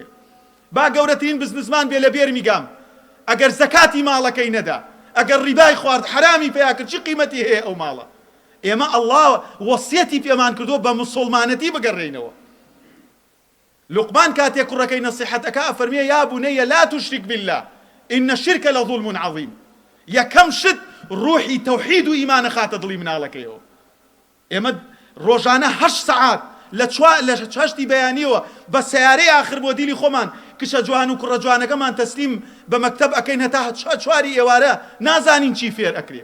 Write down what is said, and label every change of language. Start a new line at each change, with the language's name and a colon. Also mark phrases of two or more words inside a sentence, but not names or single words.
Central Kurdish: با گەورەترین بزنسمان بێ لە بێرمیگام ئەگەر زەکاتی ماڵەکەی نەدا، ئەگەر ڕیبای خوارد حرامی پێیا کرد چی قیمەتی هەیە ئەو ماڵە؟ ئێمە ئەڵڵا وەسیەتی پێمان کردووە بە موسڵمانەتی بگەڕێینەوە. لوقمان کاتێک کوڕەکەی نەسیحەتەکە ئەفەرمێ
Arabic: یا بونەیە لا تشرک بالله إن الشرك لظلم عظيم.
Central Kurdish: یەکەم شت ڕوحی تەوحید و ئیمانە خاتە دڵی مناڵەکەیەوە. ئێمە ڕۆژانە 8 سەعات لە هەشتی بەیانیەوە بە سەیارەی ئاخر بۆ دیلی خۆمان کشە جوان و کوڕە جوانەکەمان تەسلیم بە مەکتەب ئەکەین هەتا 4 ئێوارە نازانین چی فێر ئەکرێ.